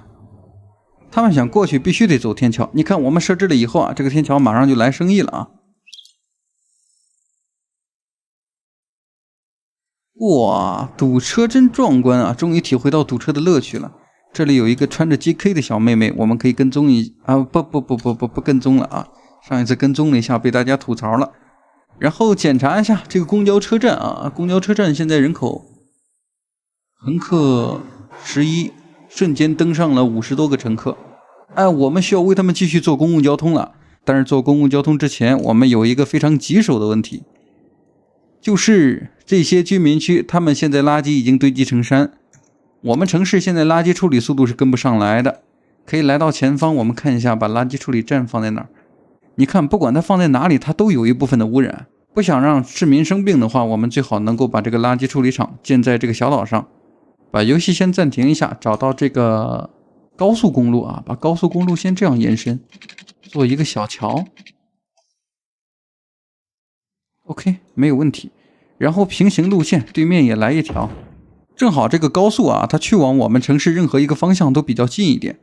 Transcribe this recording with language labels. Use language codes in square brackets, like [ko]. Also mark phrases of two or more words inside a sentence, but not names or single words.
[zh] 他們想過去必須得走天橋。你看我們設置了以後這個天橋馬上就來生意了哇，堵車真壯觀啊！終於體會到堵車的樂趣了。這裡有一個穿着 GK 的小妹妹，我们可以跟蹤不跟蹤了啊！上一次跟蹤了一下，被大家吐槽了。然後檢查一下這個公交車站啊，公交車站現在人口乘客11，瞬間登上了50多個乘客。我們需要為他們繼續坐公共交通了。但是坐公共交通之前，我們有一個非常棘手的問題，就是這些居民區，他們現在垃圾已經堆積成山。我們城市現在垃圾處理速度是跟不上來的，可以来到前方，我們看一下，把垃圾處理站放在哪兒。你看，不管它放在哪裡，它都有一部分的污染。不想讓市民生病的話，我們最好能夠把這個垃圾處理廠建在这個小島上。把遊戲先暫停一下，找到這個高速公路啊，把高速公路先這樣延伸，做一個小橋。OK， 沒有問題。然後平行路線，對面也來一條。正好這個高速啊，它去往我們城市任何一個方向都比較近一點。